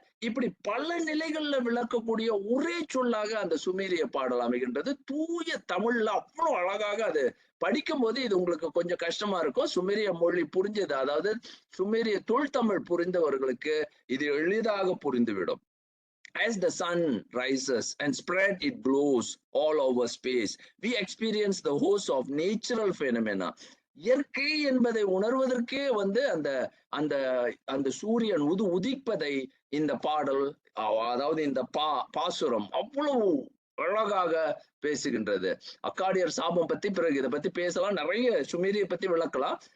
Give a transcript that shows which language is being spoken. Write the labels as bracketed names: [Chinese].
[Tamil] இப்படி பல நிலைகள்ல விளக்கக்கூடிய ஒரே சொல்லாக அந்த சுமேரிய பாடல் அமைகின்றது. தூய தமிழ்ல அவ்வளவு அழகாக அது படிக்கும் போது இது உங்களுக்கு கொஞ்சம் கஷ்டமா இருக்கும். சுமேரிய மொழி புரிஞ்சது, அதாவது சுமேரிய தொல்தமிழ் புரிந்தவர்களுக்கு இது எளிதாக புரிந்துவிடும். [English] As the sun rises and spread it glows all over space, we experience the host of natural phenomena. [Tamil] இயற்கை என்பதை உணர்வதற்கே வந்து அந்த அந்த அந்த சூரியன் உதிப்பதை இந்த பாடல், அதாவது இந்த பாசுரம் அவ்வளவு அழகாக பேசுகின்றது. அக்காடியர் சாபம் பத்தி பிறகு இதை பத்தி பேசலாம், நிறைய சுமேரிய பத்தி விளக்கலாம்.